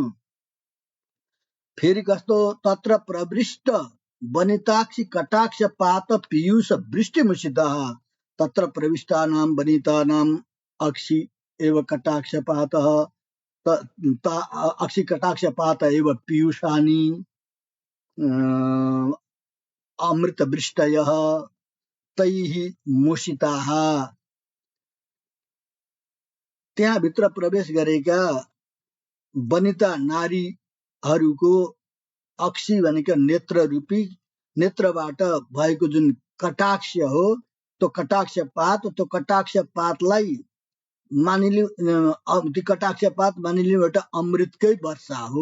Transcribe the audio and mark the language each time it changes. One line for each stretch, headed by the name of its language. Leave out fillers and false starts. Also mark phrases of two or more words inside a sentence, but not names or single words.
Nepali: फेरि कस्तो,
Sanskrit: तत्र प्रवृष्ट वनिताक्षी कटाक्ष पात पीयूष वृष्टिमुषितः, तत्र प्रविष्टानां वनितानां अक्षि एव कटाक्ष पातः, अक्षि कटाक्ष पात एव पीयूषानि अमृत वृष्टयः तैः मुषिताः।
Nepali: त्यहाँ भित्र प्रवेश गरेका वनिता नारीहरूको अक्षी भनेको नेत्र रूपी, नेत्रबाट भएको जुन कटाक्ष हो, त्यो कटाक्ष पातलाई मानिलिउँ, त्यो कटाक्ष पात मानिलिउँ एउटा अमृतकै वर्षा हो।